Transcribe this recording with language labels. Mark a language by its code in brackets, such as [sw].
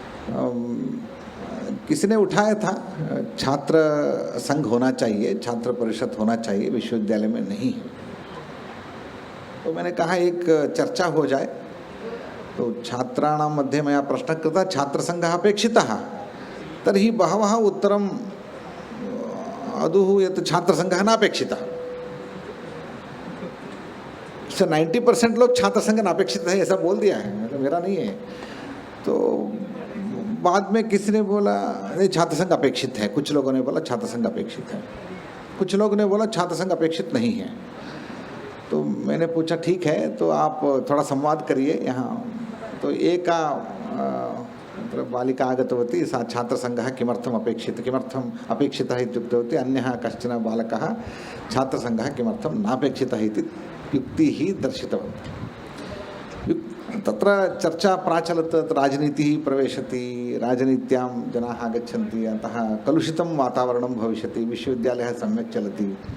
[hi] किसी ने उठाया था छात्र संघ होना चाहिए, छात्र परिषद होना चाहिए, विश्वविद्यालय में नहीं है। तो मैंने कहा एक चर्चा हो जाए। [sa] तो छात्राणां मध्ये मया प्रश्नः कृतः, छात्रसङ्घः अपेक्षितः, तर्हि बहवः उत्तरम् अदुः यत् छात्रसङ्घः नापेक्षितः। [hi] 90% लोग छात्रसंघ अपेक्षित है ऐसा बोल दिया है, मतलब मेरा नहीं है। तो बाद में किसी ने बोला नहीं छात्रसंघ अपेक्षित है, कुछ लोगों ने बोला छात्रसंघ अपेक्षित है, कुछ लोगों ने बोला छात्रसंघ अपेक्षित नहीं है। तो मैंने पूछा ठीक है, तो आप थोड़ा संवाद करिए यहाँ। [sa] तो एका बालिका आगतवती, सा छात्रसङ्घः किमर्थम् अपेक्षितः इत्युक्तवती। अन्यः कश्चन बालकः छात्रसङ्घः किमर्थं नापेक्षितः इति युक्तिः दर्शितवन्तः। तत्र चर्चा प्राचलत्, राजनीतिः प्रवेशति, राजनीत्यां जनाः आगच्छन्ति, अतः कलुषितं वातावरणं भविष्यति, विश्वविद्यालयः सम्यक् चलति।